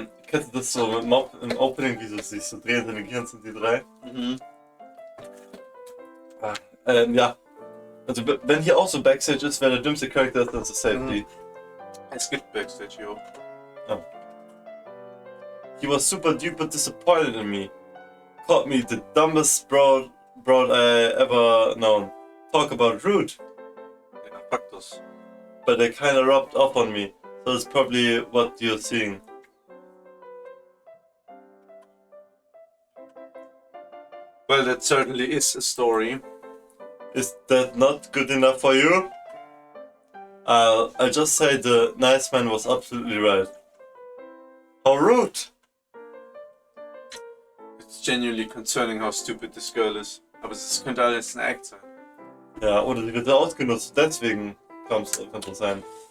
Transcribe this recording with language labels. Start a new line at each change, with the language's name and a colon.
German: Kennst du das so im Opening, wie du siehst, so drehen seine Gehirn sind die 3? Ja. Also wenn hier auch so Backstage ist, wer der dümmste Charakter ist, dann ist es Safety. Es gibt Backstage hier auch. Oh.
English: He was super duper disappointed in me. Called me the dumbest broad I ever known. Talk about rude.
German: Ja, fuck das.
English: But they kinda rubbed off on me, so it's probably what you're seeing. Well, that certainly is a story. Is that not good enough for you? I'll just say the nice man was absolutely right. How rude! It's genuinely concerning how stupid this girl is.
German: Aber es könnte alles ein Act sein. Ja, oder sie wird ausgenutzt, deswegen könnte es sein.